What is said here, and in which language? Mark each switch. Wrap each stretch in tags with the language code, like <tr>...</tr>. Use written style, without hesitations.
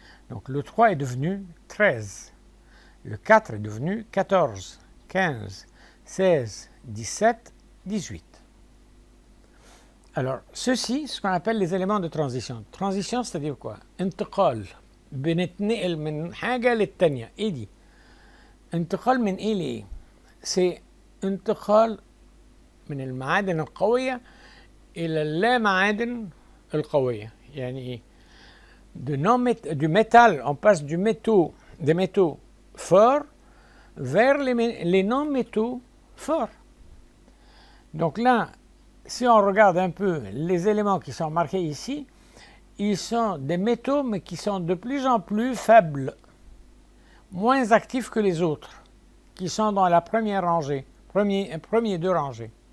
<fr>Donc le 3 est devenu 13, le 4 est devenu 14, 15, 16, 17, 18. Alors, ceci, ce qu'on appelle les éléments de transition. Transition, c'est-à-dire quoi?</fr> <ar>انتقال. بنتنقل من حاجة للتانية. إيه دي؟ انتقال من إيه لإيه؟ C'est انتقال من المعادن القوية إلى اللامعادن القوية. يعني إيه؟</ar> <fr>Du métal, on passe des métaux forts vers les non-métaux forts. Donc là, si on regarde un peu les éléments qui sont marqués ici, ils sont des métaux mais qui sont de plus en plus faibles, moins actifs que les autres, qui sont dans la première rangée, premier deux rangées.</fr>